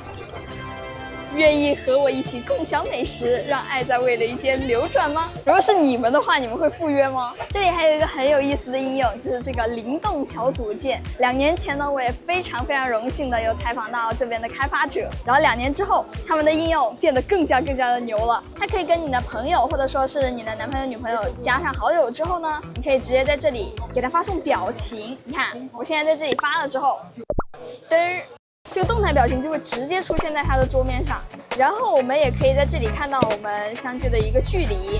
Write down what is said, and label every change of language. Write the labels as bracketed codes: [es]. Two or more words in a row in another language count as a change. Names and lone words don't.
[zh] 願意和我一起共享美食，讓愛在味蕾間流轉嗎？如果是你們的話，你們會赴約嗎？這裡還有一個很有意思的應用，就是這個靈動小組件。2年前呢，我也非常榮幸的有採訪到這邊的開發者，然後2年之後，他們的應用變得更加的牛了。它可以跟你的朋友或者說是你的男朋友、女朋友加上好友之後呢，你可以直接在這裡給他發送表情。你看，我現在在這裡發了之後，嘚兒。這個動態表情就會直接出現在它的桌面上。然后我们也可以在这里看到我们相距的一个距离。